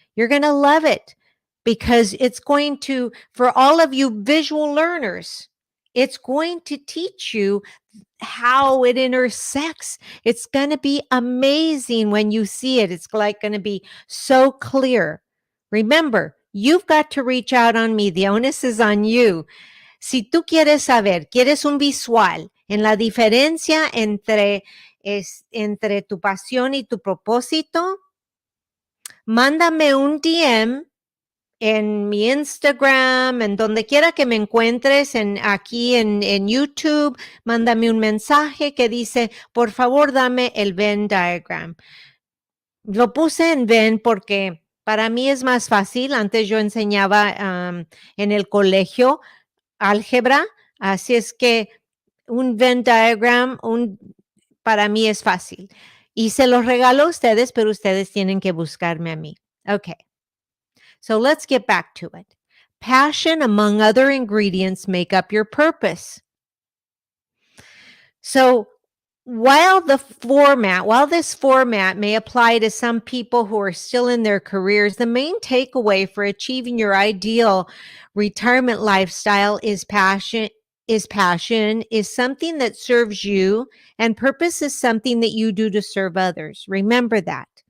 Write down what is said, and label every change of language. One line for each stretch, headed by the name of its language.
English: You're going to love it because it's going to, for all of you visual learners, it's going to teach you how it intersects. It's going to be amazing when you see it. It's like going to be so clear. Remember, you've got to reach out on me. The onus is on you.
Spanish: Si tú quieres saber, quieres un visual en la diferencia entre tu pasión y tu propósito, mándame un DM en mi Instagram, en donde quiera que me encuentres, aquí en YouTube, mándame un mensaje que dice, por favor, dame el Venn diagram. Lo puse en Venn porque para mí es más fácil. Antes yo enseñaba en el colegio álgebra, así es que un Venn diagram para mí es fácil. Y se los regalo a ustedes, pero ustedes tienen que buscarme a mí.
English: Okay. So let's get back to it. Passion, among other ingredients, make up your purpose. So while this format may apply to some people who are still in their careers, the main takeaway for achieving your ideal retirement lifestyle is passion is something that serves you, and purpose is something that you do to serve others. Remember that.